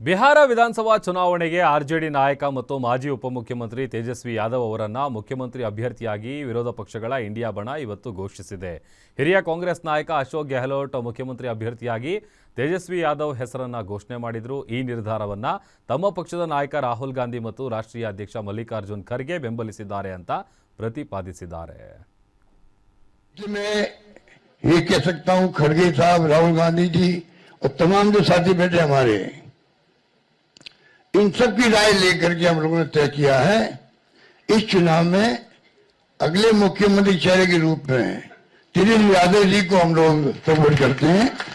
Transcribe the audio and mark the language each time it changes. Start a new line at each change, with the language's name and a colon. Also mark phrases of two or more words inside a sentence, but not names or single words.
Kannada: ಬಿಹಾರ ವಿಧಾನಸಭಾ ಚುನಾವಣೆಗೆ ಆರ್ಜೆಡಿ ನಾಯಕ ಮತ್ತು ಮಾಜಿ ಉಪಮುಖ್ಯಮಂತ್ರಿ ತೇಜಸ್ವಿ ಯಾದವ್ ಅವರನ್ನು ಮುಖ್ಯಮಂತ್ರಿ ಅಭ್ಯರ್ಥಿಯಾಗಿ ವಿರೋಧ ಪಕ್ಷಗಳ ಇಂಡಿಯಾ ಬಣ ಇವತ್ತು ಘೋಷಿಸಿದೆ. ಹಿರಿಯ ಕಾಂಗ್ರೆಸ್ ನಾಯಕ ಅಶೋಕ್ ಗೆಹ್ಲೋಟ್ ಮುಖ್ಯಮಂತ್ರಿ ಅಭ್ಯರ್ಥಿಯಾಗಿ ತೇಜಸ್ವಿ ಯಾದವ್ ಹೆಸರನ್ನು ಘೋಷಣೆ ಮಾಡಿದ್ರು. ಈ ನಿರ್ಧಾರವನ್ನು ತಮ್ಮ ಪಕ್ಷದ ನಾಯಕ ರಾಹುಲ್ ಗಾಂಧಿ ಮತ್ತು ರಾಷ್ಟ್ರೀಯ ಅಧ್ಯಕ್ಷ ಮಲ್ಲಿಕಾರ್ಜುನ್ ಖರ್ಗೆ ಬೆಂಬಲಿಸಿದ್ದಾರೆ ಅಂತ ಪ್ರತಿಪಾದಿಸಿದ್ದಾರೆ.
Hindi: ये कह सकता हूं खड़गे साहब, राहुल गांधी जी और तमाम जो साथी बैठे हमारे, इन सब की राय लेकर के हम लोगों ने तय किया है इस चुनाव में अगले मुख्यमंत्री चेहरे के रूप में तेजस्वी यादव जी को हम लोग सपोर्ट करते हैं।